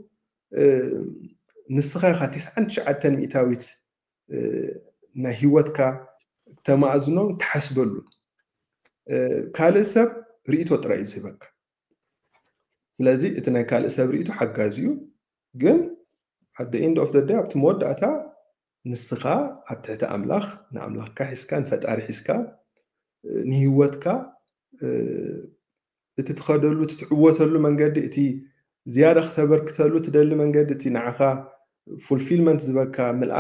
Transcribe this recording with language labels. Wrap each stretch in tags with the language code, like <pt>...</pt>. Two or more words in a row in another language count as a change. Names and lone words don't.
<ti>ንስኻ ኢኻ 99 ሚእታዊት ናይ ሂወትካ ተማእዝኖ ትሓስበሉ ካልእ ሰብ ርእይቶ ጥራይ እዩ ዝህበካ ስለዚ እቲ ናይ ካልእ ሰብ ርእይቶ ሓጋዝ እዩ ግን</ti> <en>at the end of the day</en> <ti>ኣብቲ መወዳእታ ንስኻ ኣብ ትሕቲ ኣምላኽ ንኣምላኽካ ሒዝካ ንፈጣሪ ሒዝካ ንሂወትካ እቲ ትኸደሉ ትዕወተሉ መንገዲ እቲ ዝያዳ ክተበርክተሉ ትደሊ መንገዲ እቲ ንዓኻ ፉልፊልመንት ዝህበካ ምልኣት</ti>